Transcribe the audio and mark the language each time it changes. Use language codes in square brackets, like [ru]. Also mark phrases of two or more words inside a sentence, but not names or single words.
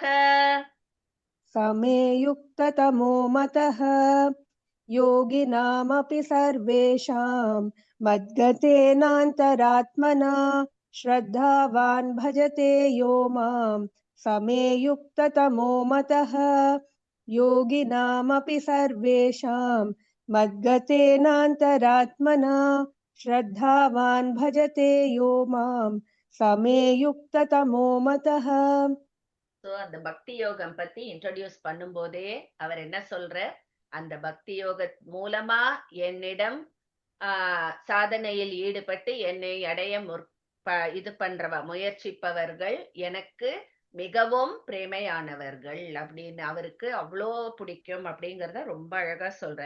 [sa] समे युक्ततमो मतः योगिनामपि सर्वेषां मद्गतेनान्तरात्मना श्रद्धावान् भजते यो मां समे युक्ततमो मतः योगिनामपि सर्वेषां मद्गतेनान्तरात्मना श्रद्धावान् भजते यो मां समे युक्ततमो मतः. [ta] சோ அந்த பக்தி யோகம் பத்தி இன்ட்ரோடியூஸ் பண்ணும்போதே அவர் என்ன சொல்ற, அந்த பக்தி யோக மூலமா என்னிடம் சாதனையில் ஈடுபட்டு என்னை அடைய இது பண்றவ முயற்சிப்பவர்கள் எனக்கு மிகவும் பிரேமையானவர்கள் அப்படின்னு அவருக்கு அவ்வளோ பிடிக்கும் அப்படிங்கறத ரொம்ப அழகா சொல்றார்.